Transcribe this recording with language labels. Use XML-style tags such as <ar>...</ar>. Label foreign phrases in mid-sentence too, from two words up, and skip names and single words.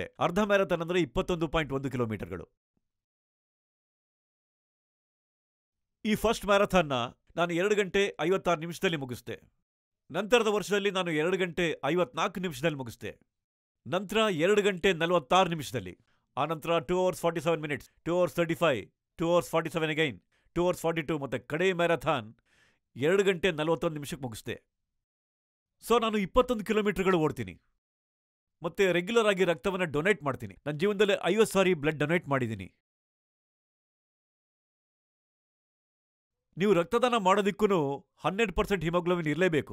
<kn>ಅರ್ಧ ಮ್ಯಾರಥಾನ್ ಅಂದ್ರೆ 21.1 ಕಿಲೋಮೀಟರ್ಗಳು. ಈ ಫಸ್ಟ್ ಮ್ಯಾರಥಾನ್ನ ನಾನು 2 ಗಂಟೆ 56 ನಿಮಿಷದಲ್ಲಿ ಮುಗಿಸ್ದೆ. ನಂತರದ ವರ್ಷದಲ್ಲಿ ನಾನು 2 ಗಂಟೆ 54 ನಿಮಿಷದಲ್ಲಿ ಮುಗಿಸ್ದೆ. ನಂತರ 2 ಗಂಟೆ 46 ನಿಮಿಷದಲ್ಲಿ. ಆನಂತರ</kn> <en>2 hours 47 minutes, 2 hours 35, 2 hours 47 again, 2 hours 42</en> <kn>ಮತ್ತೆ ಕಡೆ ಮ್ಯಾರಥಾನ್ 2 ಗಂಟೆ 41 ನಿಮಿಷಕ್ಕೆ ಮುಗಿಸ್ದೆ. ಸೊ ನಾನು 21 ಕಿಲೋಮೀಟರ್ಗಳು ಓಡ್ತೀನಿ. ಮತ್ತೆ ರೆಗ್ಯುಲರ್ ಆಗಿ ರಕ್ತವನ್ನ ಡೊನೇಟ್ ಮಾಡ್ತೀನಿ. ನನ್ನ ಜೀವನದಲ್ಲಿ 50 ಸಾರಿ</kn> <en>blood donate</en> <kn>ಮಾಡಿದ್ದೀನಿ. ನೀವು ರಕ್ತದಾನ ಮಾಡೋದಿಕ್ಕೂ 100% ಹಿಮೋಗ್ಲೋಬಿನ್ ಇರಲೇಬೇಕು.</kn>